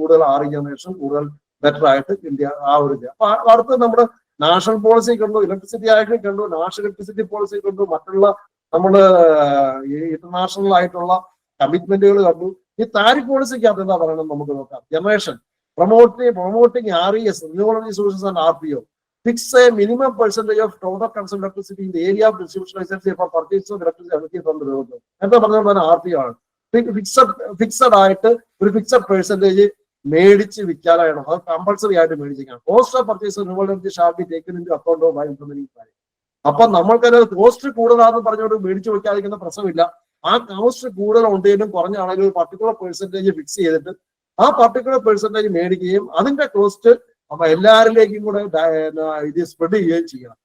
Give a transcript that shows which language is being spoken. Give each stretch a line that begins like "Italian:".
Malayalam: കൂടുതൽ ജനറേഷൻ കൂടുതൽ ബെറ്റർ ആയിട്ട് ഇന്ത്യ അപ്പൊ അടുത്ത് നമ്മുടെ നാഷണൽ പോളിസി കണ്ടു, ഇലക്ട്രിസിറ്റി ആക്ട് കണ്ടു, നാഷണൽ ഇലക്ട്രിസിറ്റി പോളിസി കണ്ടു, മറ്റുള്ള നമ്മള് ഇന്റർനാഷണൽ ആയിട്ടുള്ള കമ്മിറ്റ്മെന്റുകൾ കണ്ടു. ഈ താരിഫ് പോളിസിക്കകത്ത് എന്താ പറയണം നമുക്ക് നോക്കാം. Generation promoting RES, renewable energy sources and RPO.
English: Fix a minimum percentage of total consumed electricity in the area of distribution license for purchase of electricity from the road.
Malayalam: എന്താ പറഞ്ഞാൽ RPO ആണ്. Fixed ആയിട്ട് ഒരു fixed percentage മേടിച്ച് വിൽക്കാനാണ്. അത് compulsory ആയിട്ട് മേടിച്ചിരിക്കണം.
English: Cost of purchase renewable energy shall be taken into account of by implementing plan.
Malayalam: അപ്പൊ നമ്മൾക്കത് കോസ്റ്റ് കൂടുതലാണെന്ന് പറഞ്ഞുകൊണ്ട് മേടിച്ചു വെക്കാതിരിക്കുന്ന പ്രശ്നമില്ല. ആ കോസ്റ്റ് കൂടുതൽ ഉണ്ടെങ്കിലും കുറഞ്ഞാണെങ്കിൽ ഒരു പർട്ടിക്കുലർ പെർസെന്റേജ് ഫിക്സ് ചെയ്തിട്ട് ആ പർട്ടിക്കുലർ പെർസെന്റേജ് മേടിക്കുകയും അതിന്റെ കോസ്റ്റ് അപ്പൊ എല്ലാവരിലേക്കും കൂടെ ഇത് സ്പ്രെഡ് ചെയ്യുകയും ചെയ്യണം.